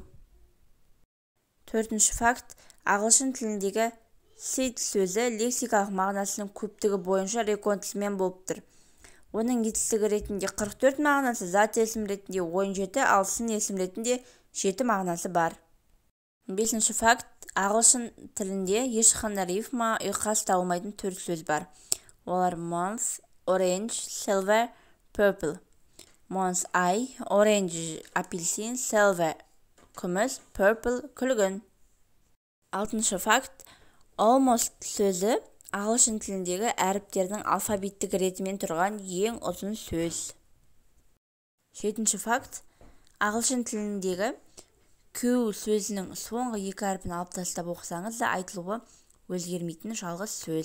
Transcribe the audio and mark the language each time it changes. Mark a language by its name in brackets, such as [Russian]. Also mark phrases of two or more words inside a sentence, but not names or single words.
[Kazakh] Төртінші факт, ағылшын тіліндегі sit сөзі лексикалық мағынасының көптігі бойынша реконтісімен болып тұр. Оның етістігі ретінде 44 мағынасы, зат есім ретінде 17, ал сын есім ретінде 7 мағынасы бар. Бесінші факт, ағылшын тілінде ешқандай рифма, ұйқас табылмайтын 4 сөз бар. [English] Олар month, orange, silver, purple. [Kazakh] Month ай, orange апельсин, silver күміс, purple күлгін. Алтыншы факт, almost сөзі ағылшын тіліндегі әріптердің алфавиттік ретімен тұрған ең ұзын сөз. Жетінші факт, ағылшын тіліндегі Q сөзінің соңғы 2 әрпін алып тастап оқысаңыз да айтылуы өзгермейтін жалғыз сөз.